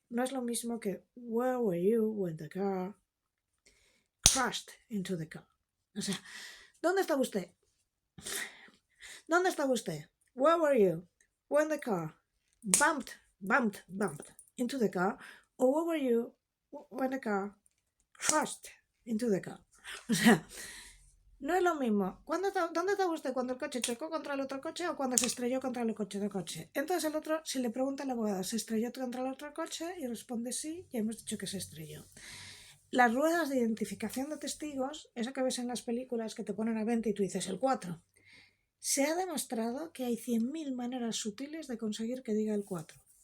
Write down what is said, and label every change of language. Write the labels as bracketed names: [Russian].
[Spanish] No es lo mismo que [English] where were you when the car crashed into the car. [Spanish] O sea, ¿dónde estaba usted? ¿Dónde estaba usted? [English] Where were you when the car bumped into the car? Or where were you when the car crashed into the car? [Spanish] O sea, no es lo mismo. ¿Dónde estaba usted cuando el coche chocó contra el otro coche o cuando se estrelló contra el coche? Entonces el otro, si le pregunta al abogado, ¿se estrelló contra el otro coche? Y responde sí, ya hemos dicho que se estrelló. Las ruedas de identificación de testigos, eso que ves en las películas que te ponen a 20 y tú dices el 4, se ha demostrado que hay 100.000 maneras sutiles de conseguir que diga el 4.